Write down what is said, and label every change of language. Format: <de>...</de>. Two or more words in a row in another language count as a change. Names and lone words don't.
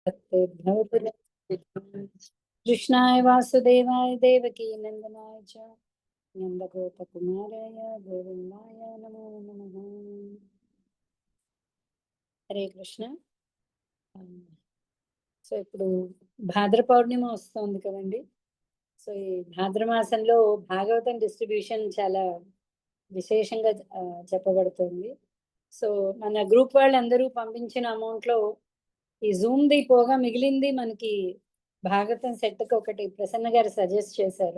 <sa>कृष्णाय वासुदेवाय देवकी नंदनाय च नंदगोपकुमाराय गोविंदाय नमो नमः।</sa> <te>హరే కృష్ణ. సో ఇప్పుడు భాద్ర పౌర్ణిమ వస్తుంది కదండి. సో ఈ భాద్ర మాసంలో భాగవతం డిస్ట్రిబ్యూషన్ చాలా విశేషంగా చెప్పబడుతుంది. సో మన గ్రూప్ వాళ్ళందరూ పంపించిన అమౌంట్లో ఈ జూమ్ది పోగా మిగిలింది మనకి భాగవతం సెట్కి ఒకటి ప్రసన్న గారు సజెస్ట్ చేశారు.</te>